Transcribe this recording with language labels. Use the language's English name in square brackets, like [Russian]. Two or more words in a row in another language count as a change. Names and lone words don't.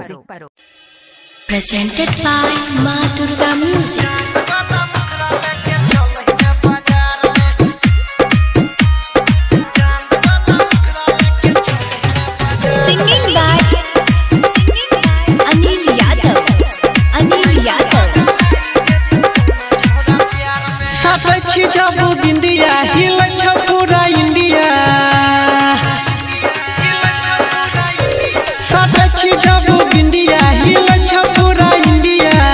[English] Presented by Ma Durga Music. Singing by Anil Yadav. [Bhojpuri] साथी जब बिंदिया हिल पूरा इंडिया साथी जब बिंदिया हिल पूरा इंडिया